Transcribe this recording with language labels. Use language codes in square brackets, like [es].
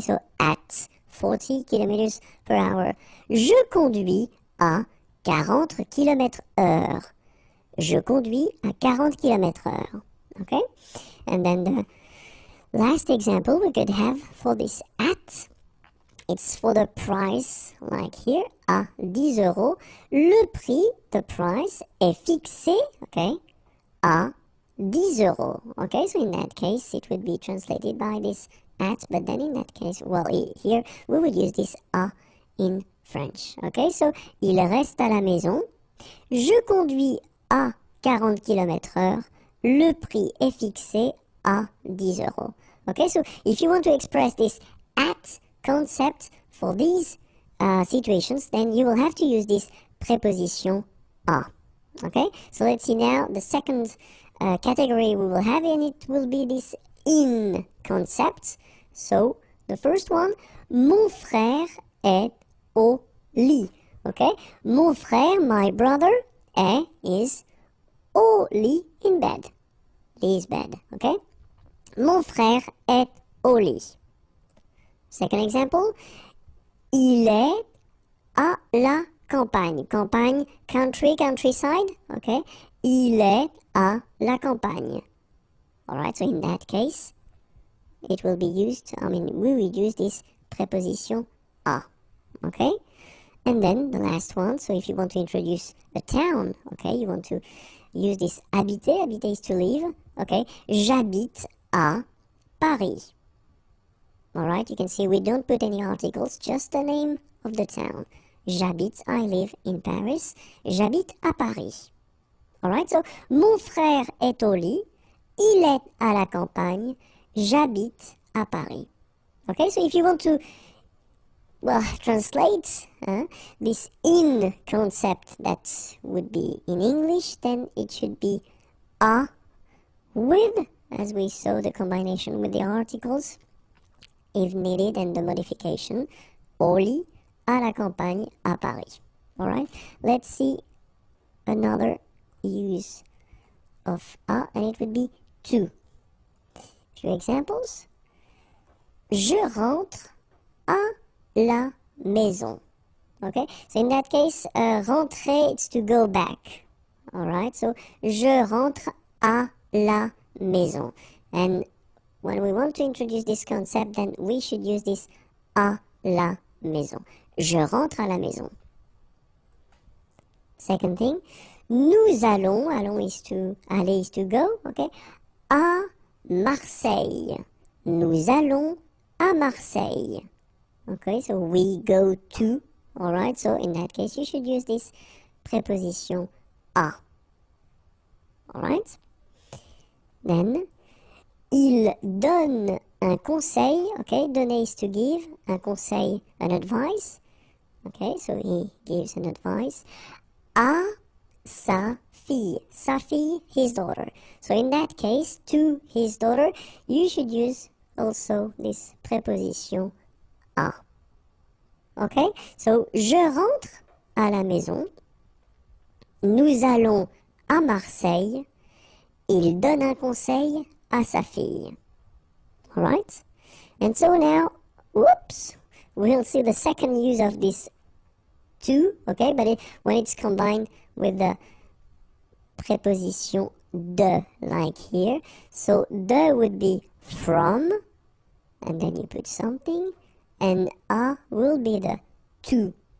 [en] So at [fr] 40 km/h. Je conduis à 40 km/h. Je conduis à 40 km/h. Okay? [en] And then the last example we could have for this at, it's for the price, like here, [fr] à 10 euros. Le prix, [en] the price, [fr] est fixé, okay, à 10 euros. [en] Okay, so in that case, it would be translated by this at, but then in that case, well, here, we would use this à in French. [fr] Okay, so, il reste à la maison. Je conduis à 40 km/h. Le prix est fixé à 10 euros. [en] Okay, so if you want to express this at concept for these situations, then you will have to use this preposition à. Okay, so let's see now the second category we will have, and it will be this in concept. So the first one, [fr] mon frère est au lit. [en] Okay, [fr] mon frère, [en] my brother, is [fr] au lit, [en] in bed. Lit is bed. [fr] Okay, mon frère est au lit. [en] Second example, [fr] il est à la campagne. Campagne, [en] country, countryside. [fr] Okay, il est à la campagne. [en] Alright, so in that case, it will be used, we will use this preposition à. Okay, and then the last one, so if you want to introduce a town, okay, you want to use this habiter. Habiter is to live. Okay, [fr] j'habite à Paris. [en] Alright, you can see we don't put any articles, just the name of the town. [fr] J'habite, [en] I live in Paris. [fr] J'habite à Paris. Alright, so mon frère est au lit. Il est à la campagne. J'habite à Paris. [en] Okay, so if you want to, well, translate this in concept that would be in English, then it should be à with, as we saw, the combination with the articles, if needed, and the modification, [fr] au lit, à la campagne, à Paris. [en] Alright, let's see another use of à, and it would be to. Few examples. [fr] Je rentre à la maison. [en] Okay, so in that case, rentrer, it's to go back. [fr] Alright, so je rentre à la maison. [en] And when we want to introduce this concept, then we should use this [fr] à la maison. Je rentre à la maison. [en] Second thing, [fr] nous allons, [en] aller is to go, okay, [fr] à Marseille. Nous allons à Marseille. [en] Okay, so we go to, alright, so in that case you should use this preposition à. Alright? Then, [fr] il donne un conseil, [en] okay, donner is to give, un conseil, an advice, okay, so he gives an advice, [fr] à sa fille, [en] his daughter. So in that case, to his daughter, you should use also this preposition à. [fr] Okay, so je rentre à la maison, nous allons à Marseille, il donne un conseil à sa fille. [en] Alright? And so now, whoops, we'll see the second use of this to, okay, but when it's combined with the preposition de, like here. So de would be from, and then you put something, and a will be the to.